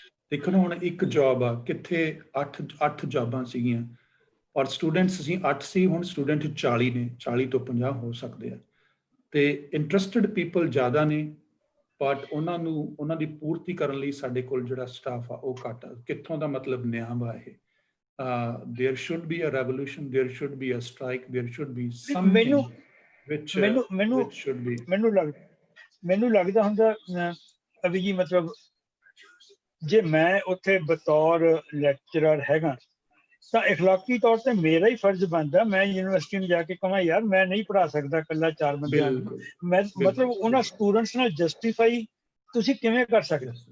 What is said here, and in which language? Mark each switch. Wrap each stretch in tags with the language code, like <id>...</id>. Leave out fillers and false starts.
<pa>ਦੇਖੋ ਨਾ, ਹੁਣ ਇੱਕ ਜੌਬ ਆ, ਕਿੱਥੇ 8 ਜੌਬਾਂ ਸੀਗੀਆਂ, ਔਰ ਸਟੂਡੈਂਟਸ ਅਸੀਂ 8 ਸੀ, ਹੁਣ ਸਟੂਡੈਂਟ 40 ਨੇ, 40 ਤੋਂ 50 ਹੋ ਸਕਦੇ ਆ। ਤੇ ਇੰਟਰਸਟਿਡ ਪੀਪਲ ਜ਼ਿਆਦਾ ਨੇ, ਬਟ ਉਹਨਾਂ ਦੀ ਪੂਰਤੀ ਕਰਨ ਲਈ ਸਾਡੇ ਕੋਲ ਜਿਹੜਾ ਸਟਾਫ ਆ ਉਹ ਘੱਟ ਆ। ਕਿੱਥੋਂ ਦਾ ਮਤਲਬ ਨਿਆਂ ਵਾ ਇਹ?</pa> <en>there should be a revolution, there should be a strike, there should be something which should be।</en> <pa>ਮੈਨੂੰ ਲੱਗਦਾ ਹੁੰਦਾ ਅਭੀ ਜੀ, ਮਤਲਬ ਜੇ ਮੈਂ ਉੱਥੇ ਬਤੌਰ ਲੈਕਚਰਰ ਹੈਗਾ ਤਾਂ ਇਖਲਾਕੀ ਤੌਰ ਤੇ ਮੇਰਾ ਹੀ ਫਰਜ਼ ਬਣਦਾ ਮੈਂ ਯੂਨੀਵਰਸਿਟੀ ਨੂੰ ਜਾ ਕੇ ਕਹਾਂ ਯਾਰ ਮੈਂ ਨਹੀਂ ਪੜ੍ਹਾ ਸਕਦਾ ਇਕੱਲਾ 4 ਬੰਦਿਆਂ ਨੂੰ। ਮੈਂ ਮਤਲਬ ਉਹਨਾਂ ਸਟੂਡੈਂਟਸ ਨਾਲ ਜਸਟੀਫਾਈ ਤੁਸੀਂ ਕਿਵੇਂ ਕਰ ਸਕਦੇ?</pa>